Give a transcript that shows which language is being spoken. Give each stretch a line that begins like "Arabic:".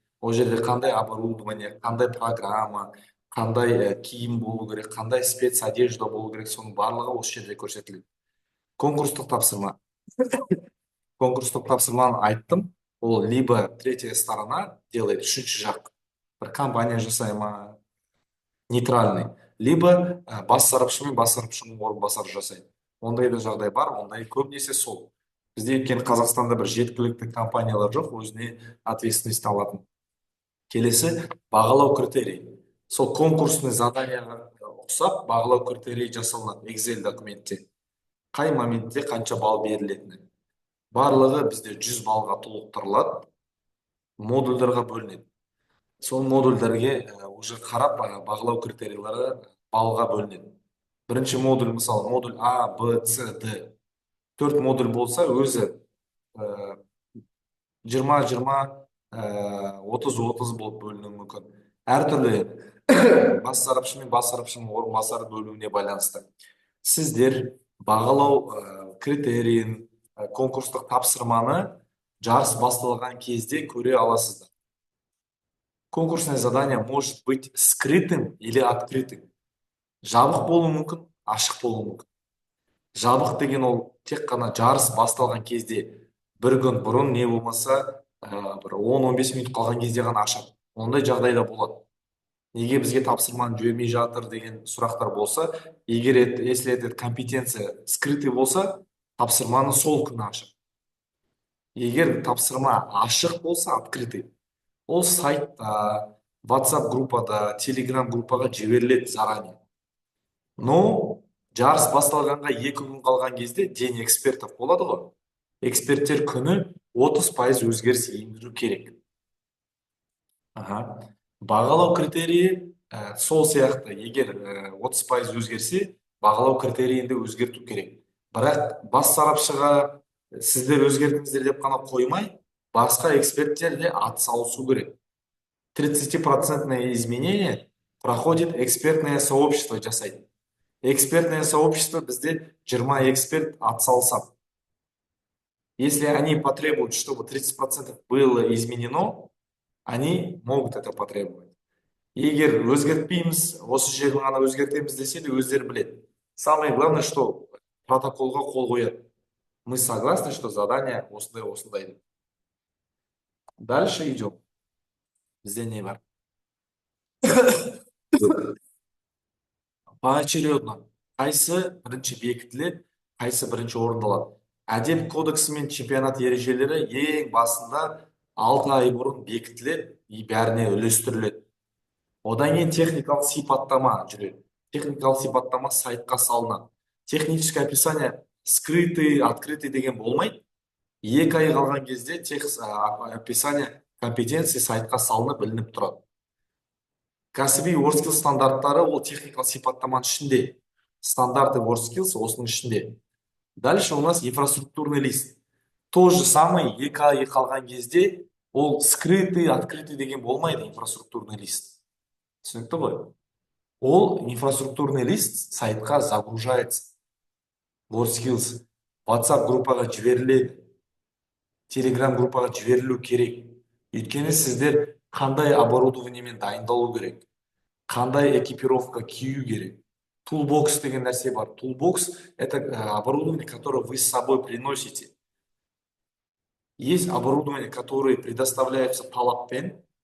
Kazakh: Ол жерде қандай оборудование, қандай программа, қандай киім болу керек, қандай спецодежда болу керек, соның барлығы осы жерде көрсетіледі. Конкурстық тапсырма. Конкурстық тапсырманы айттым.
Russian: Ол либо третья сторона делает,
Kazakh: үшінші жақ. Бір компания жасай ма, нейтральный. Либо бас сарапшы мен бас сарапшының орынбасары жасайды. Ондай да жағдай бар, ондай көбінесе сол. Бізде өйткені Қазақстанда бір жеткілікті компаниялар жоқ, өзіне ответственность алатын. Келесі бағалау критерий. Сол конкурсный заданияға ұқсап бағалау критерий жасалынады Excel документте. Қай моментте қанша балл берілетіні. Барлығы бізде 100 балға толықтырылады, модульдарға бөлінеді. Сол модульдерге уже қарап бағалау критерийлері балға бөлінеді. Бірінші модуль, мысалы, модуль А, Б, С, Д. 4 модуль болса, өзі 20-20, 30-30 болып бөлінуі мүмкін. Әртүрлі бас сарапшы мен бас сарапшының орынбасары бөлуіне байланысты. Сіздер бағалау критерийін, конкурстық тапсырманы жарыс басталған кезде көре аласыздар.
Russian: Конкурсное задание может быть скрытым или открытым.
Kazakh: Жабық болуы мүмкін, ашық болуы мүмкін. Жабық деген ол тек қана жарыс басталған кезде, бір күн бұрын не болмаса, бір 10-15 минут қалған кезде ғана ашады. Ондай жағдайда болады. Неге бізге тапсырманы жібермей жатыр деген сұрақтар болса, егер
Russian: если этот компетенция скрытый
Kazakh: болса, тапсырманы сол күні ашады. Егер тапсырма ашық болса, открытый, ол сайтта, WhatsApp группада, Telegram группаға жіберіледі заранее. Но жарыс басталғанға 2 күн қалған кезде
Russian: день экспертов
Kazakh: болады ғой. Эксперттер күні 30% өзгеріс ендіру керек. Бағалау критерийі сол сияқты, егер 30% өзгерсе, бағалау критерийінде өзгерту керек. Бірақ бас сарапшыға сіздер өзгертіңіздер деп қана қоймай, басқа эксперттер де атсалысу керек.
Russian: 30% изменение проходит экспертное сообщество жасайды. Экспертное сообщество
Kazakh: бізде 20 эксперт атсалысады.
Russian: Если они потребуют, чтобы 30% было изменено, они могут это потребовать.
Kazakh: Егер өзгертпейміз, осы жерін ғана өзгертеміз десе де өздері біледі.
Russian: Самое главное, что
Kazakh: протоколға қол қояды.
Russian: Мы согласны, что задание
Kazakh: осындай осындай деп.
Russian: Дальше идем.
Kazakh: Бізде не бар?
Russian: Поочередно.
Kazakh: Қайсы бірінші бекітіледі, қайсы бірінші орындалады. Әдеп кодексі мен чемпионат ережелері ең басында 6 ай бұрын бекітіледі и бәріне үлестіріледі. Одан кейін техникалық сипаттама жүреді. Техникалық сипаттама сайтқа салынады.
Russian: Техническое описание скрытый, открытый
Kazakh: деген болмайды. 2 ай қалған кезде описание компетенции сайтқа салынып білініп тұрады. Кәсіби WorldSkills стандарттары ол техникалық сипаттаманың ішінде. Стандарты WorldSkills осының ішінде.
Russian: Дальше у нас инфраструктурный лист. То же самое
Kazakh: 2 ай қалған кезде ол
Russian: скрытый, открытый
Kazakh: деген болмайды
Russian: инфраструктурный лист.
Kazakh: Түсінікті ғой?
Russian: Ол инфраструктурный лист сайтқа загружается.
Kazakh: WorldSkills WhatsApp группаға жіберіледі. Telegram группаға жіберілу керек. Өйткені сіздер қандай оборудованиемен дайындалу керек, қандай экипировка кию керек. Toolbox деген нәрсе бар.
Russian: Toolbox – это оборудование, которое вы с собой приносите. Есть оборудование, которое предоставляется талаппен.